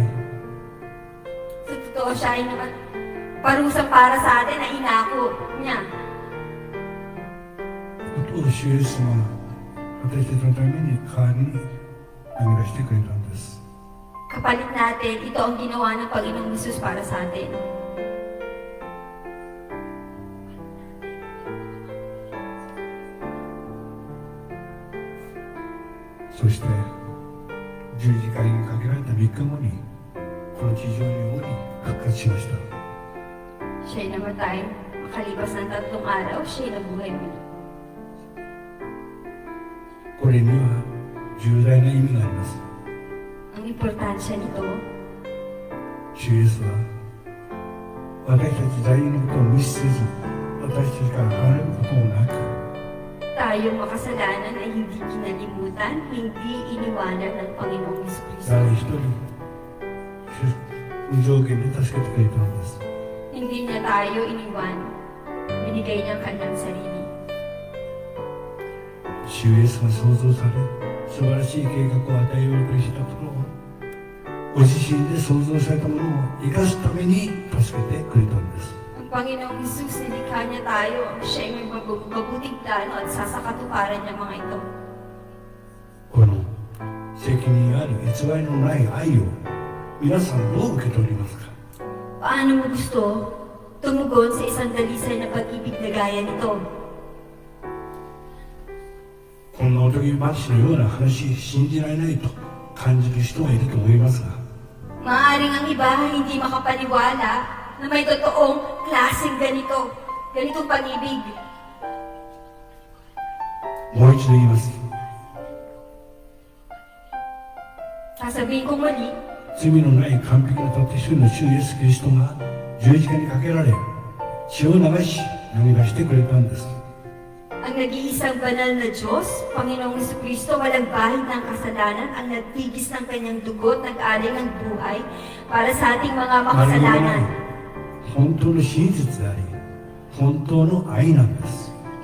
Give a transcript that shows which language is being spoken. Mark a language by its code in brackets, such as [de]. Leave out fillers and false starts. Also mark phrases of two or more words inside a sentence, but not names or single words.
[tl] Sa totoo siya ay naman parusang para sa atin na inako niya. [ja] ことを主イエスは私たちのために代わりに投げ出してくれたんです。 [tl] Kapalit natin, ito ang ginawa ng Panginoong Jesus para sa atin. [ja] そして十字架にかけられた3日後にこの地上に降り復活しました。 [tl] Siya'y namatay, makalipas ng 3 araw, siya'y nabuhay muli. [ja] これには重大な意味があります。 [tl] Ang importansya nito, [ja] 主イエスは私たち罪人のことを無視せず、私たちから離れることもなく、 [tl] tayong makasalanan ay hindi kinalimutan, hindi iniwanan ng Panginoong Jesucristo. [ja] 誰一人無条件で助けてくれたのです。 [tl] Hindi niya tayo iniwan, binigay niya ang kanyang sarili. [ja] 主イエスが創造され、素晴らしい計画を与えようとしたところを、ご自身で創造されたものを生かすために助けてくれたのです。 [tl] Ang Panginoong Jesus, nilikha niya tayo, siya'y may mabuting plano at sasakatuparan niya mga ito. [ja] この責任ある偽りのない愛を皆さんどう受け取りますか。 [tl] Paano mo gusto tumugon sa isang dalisay na pag-ibig na gaya nito? [ja] こんなおとぎ話のような話、信じられないと感じる人がいると思いますが、 [tl] Maaaring ang iba hindi makapaniwala na may totoong klaseng ganitong pag-ibig. [ja] もう一度言います。 [tl] Sasabihin ko muli, [ja] 罪のない完璧なたった一人の主イエス・キリストが十字架にかけられ、血を流し投げ出してくれたんです。 [tl] ang nag-iisang banal na Diyos, Panginoong Jesucristo, walang bahid ng kasalanan, ang nagtigis ng kanyang dugo at nag-alay ng buhay para sa ating mga [ja] 何もな [tl] makasalanan. [ja] い本当の真実であり、本当の愛なんです。